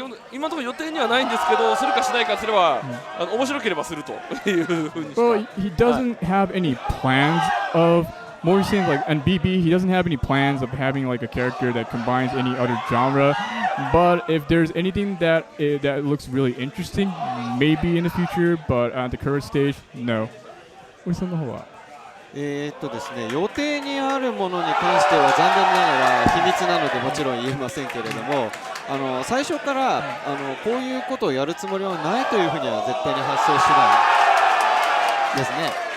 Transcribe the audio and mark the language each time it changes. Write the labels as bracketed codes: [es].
[ja] 今のところ予定にはないんですけど、するかしないかすれば、面白ければするというふうにしか。 [en] Well, he doesn't have any plans of Mori seems like and BB. He doesn't have any plans of having like a character that combines any other genre. But if there's anything that looks really interesting, maybe in the future. But at the current stage, no. [ja] 森さんの方は。ですね、予定にあるものに関しては残念ながら秘密なのでもちろん言えませんけれども、最初からこういうことをやるつもりはないというふうには絶対に発想しないですね。